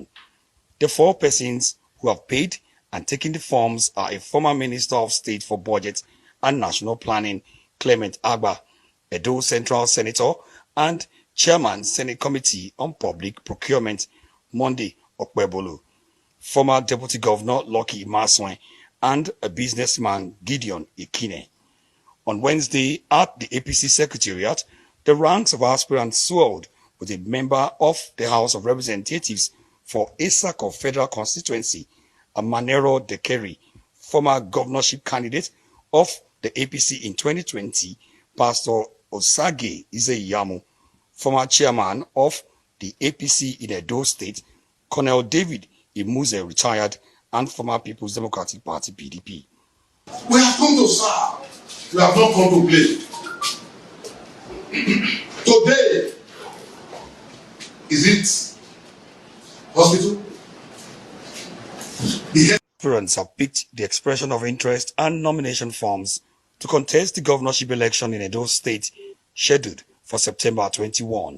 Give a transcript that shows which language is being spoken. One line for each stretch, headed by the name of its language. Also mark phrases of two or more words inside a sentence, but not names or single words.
English: The 4 persons who have paid and taken the forms are a former Minister of State for Budget and National Planning, Clement Agba, Edo Central Senator, and Chairman Senate Committee on Public Procurement, Monday Okpebolo, former Deputy Governor Lucky Maswen, and a businessman Gideon Ikine. On Wednesday at the APC Secretariat, the ranks of aspirants swelled with a member of the House of Representatives for Issaco Federal Constituency, Amanero Dekeri, former governorship candidate of the APC in 2020, Pastor Osage Izeyamu, former chairman of the APC in Edo State, Colonel David Imuse, retired, and former People's Democratic Party PDP. we have come to serve. We have not come to play. Today, is it hospital? The Aspirants have picked the expression of interest and nomination forms to contest the governorship election in Edo State, scheduled for September 21.